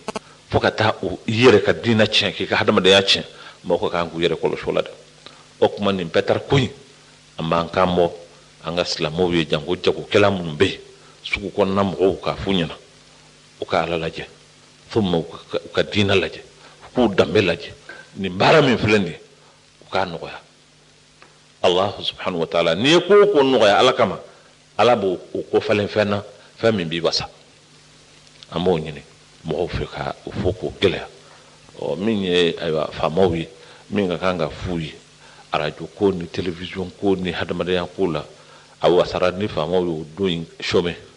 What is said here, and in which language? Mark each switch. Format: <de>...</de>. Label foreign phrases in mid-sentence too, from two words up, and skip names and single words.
<bm>fo ka taa i yɛrɛ ka diinɛ tiɲɛ k'i ka hadamadenya tiɲɛ mɔgɔw ka kan k'u yɛrɛ kɔlɔsi o la dɛ o kuma nin bɛɛ taara ko in an b'an kan bɔ an ka silamɛw ye janko jagokɛla minnu bɛ yen sugu kɔnɔna mɔgɔw k'a f'u ɲɛna u ka ala lajɛ fo u ka diinɛ lajɛ u k'u danbe lajɛ nin baara min filɛ nin ye u k'a nɔgɔya Allah subhanahu wa ta'ala n'i ye ko o ko nɔgɔya ala kama ala b'o ko falen fɛn na fɛn min b'i wasa an b'o ɲini mɔgɔw fɛ ka o fɔ k'o gɛlɛya min ye ayiwa faamaw ye min ka kan ka f'u ye arajo ko ni télévision ko ni hadamadenya ko la a wasara ni faamaw y'o don in chômé</bm>